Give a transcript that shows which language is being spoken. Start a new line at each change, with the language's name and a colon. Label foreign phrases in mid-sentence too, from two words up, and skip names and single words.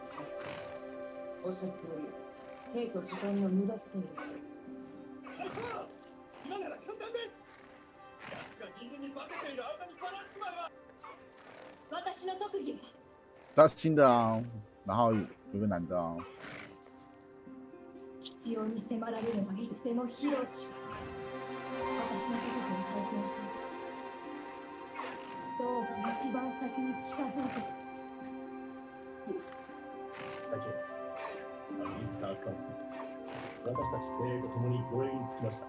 Japanese: おっしゃる通り、兵と時間の無駄遣いです。今なら簡単です。奴が人間に化けている間にバラっちまえば。私の特技は。
Chinese: 那新的啊，然后有个男的啊。
Japanese: 必要に迫られればいつでも披露します。私の特技を体験して。どうぞ一番先に近づいて。隊長、アリーサーカン、私たち精鋭と共に護衛につきました。